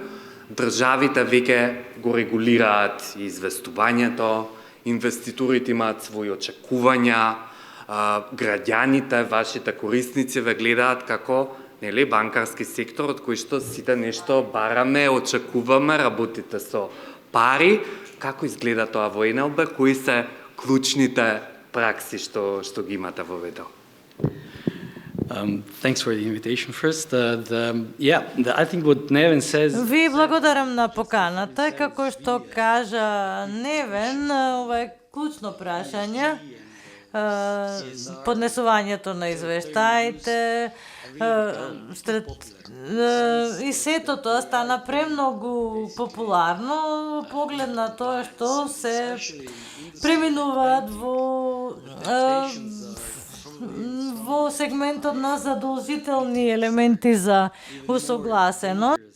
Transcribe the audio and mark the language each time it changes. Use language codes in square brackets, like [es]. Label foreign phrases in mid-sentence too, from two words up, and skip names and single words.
[mk] Државите веќе го регулираат известувањето, инвеститорите имаат своји очекувања, граѓаните, вашите корисници ве гледаат како нели банкарски сектор од кој што сите нешто бараме, очекуваме, работите со пари. Како изгледа тоа во НЛБ? Кои се клучните пракси што ги имате во ВДО? [en] Thanks for the invitation first. I think what Neven says... [mk] Ви благодарам на поканата. Како што кажа Невен, ова е клучно прашање. Поднесувањето на извештаите, и сето тоа стана премногу популарно поглед на тоа што се преминуваат во сегментот на задолжителни елементи за усогласено.